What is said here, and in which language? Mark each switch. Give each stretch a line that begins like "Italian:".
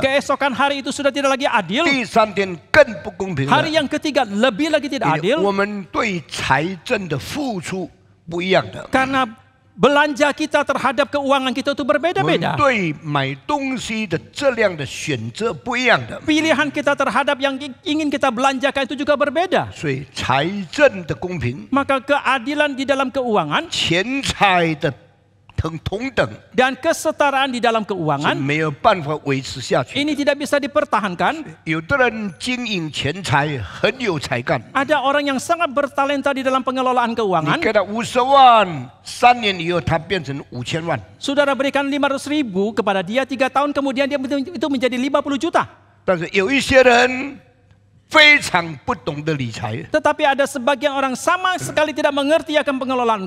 Indonesian: Keesokan hari itu sudah tidak lagi adil.
Chinese: 第三天更不公平了。
Indonesian: Hari yang ketiga lebih lagi tidak
Chinese: 因为
Indonesian: adil.
Chinese: 我们对财政的付出不一样的，
Indonesian: Karena belanja kita terhadap keuangan kita itu
Chinese: 我们
Indonesian: berbeda-beda.
Chinese: 对买东西的质量的选择不一样的，
Indonesian: Pilihan kita terhadap yang ingin kita belanjakan itu juga berbeda.
Chinese: 所以财政的公平、
Indonesian: Maka keadilan di dalam keuangan
Chinese: 钱财的同等
Indonesian: dan kesetaraan di dalam
Chinese: 是
Indonesian: keuangan
Chinese: 没有办法维持下去。
Indonesian: ini tidak bisa dipertahankan.
Chinese: 有的人经营钱财很有才干，
Indonesian: Ada orang yang sangat bertalenta di dalam pengelolaan keuangan.
Chinese: 给他50万，3年以后他变成5000万。
Indonesian: Saudara berikan 500 ribu kepada dia, 3 tahun kemudian dia itu menjadi 50 juta.
Chinese: 但是有一些人非常不懂得理财，
Indonesian: Tetapi ada sebagian orang sama sekali tidak mengerti akan pengelolaan